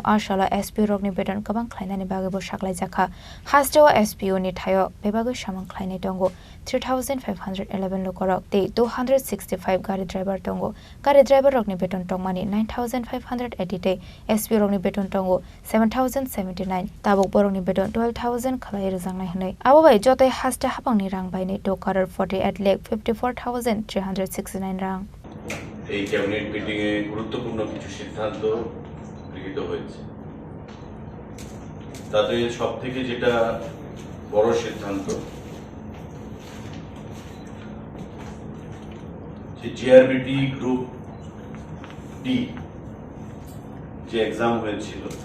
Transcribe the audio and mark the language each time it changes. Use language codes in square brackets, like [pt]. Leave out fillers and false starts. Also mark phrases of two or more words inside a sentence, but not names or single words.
[trp] Arshala SPU rokni beton kabang khlainani bage bo saklai jakha Hastawa SPU ni thayo bebago samang khlainai tongo 3511 lokorok te 265 gari driver tongo gari driver rokni beton tongmani 9580 te SPU rokni beton tongo 7079 tabok borokni beton 12000 khlai rojang nai abo bai jotai hasta hapang ni rang bai ni 2 crore 48 lakh 54369 rang [bn] এই [en] cabinet meeting e [bn] গুরুত্বপূর্ণ কিছু সিদ্ধান্ত গৃহীত হয়েছে তাতে সবথেকে যেটা বড় সিদ্ধান্ত যে জিআরবিটি [en] group D [bn] যে এক্সাম হয়েছিল